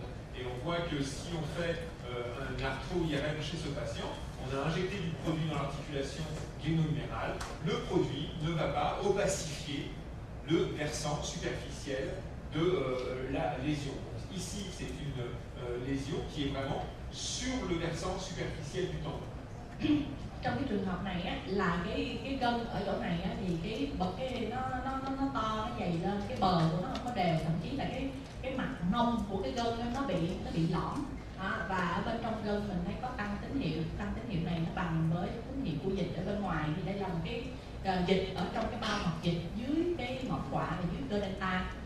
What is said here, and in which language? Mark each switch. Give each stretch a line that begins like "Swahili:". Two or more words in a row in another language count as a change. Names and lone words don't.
French: Et on voit que si on fait un arthro-IRM chez ce patient, on a injecté du produit dans l'articulation gléno-humérale, le produit ne va pas opacifier le versant superficiel de la lésion. Ici, c'est une lésion qui est vraiment sur le versant superficiel du tendon.
Vietnamese: Trong cái trường hợp này á, là cái gân ở chỗ này á, thì cái bậc nó to, nó dày lên, cái bờ của nó không có đều, thậm chí là cái mặt nông của cái gân nó bị lõm. Và ở bên trong gân mình thấy có tăng tín hiệu này nó bằng với tín hiệu của dịch ở bên ngoài, thì đây là một cái dịch ở trong cái bao mạch dịch dưới cái ngọn quạ và dưới cơ delta.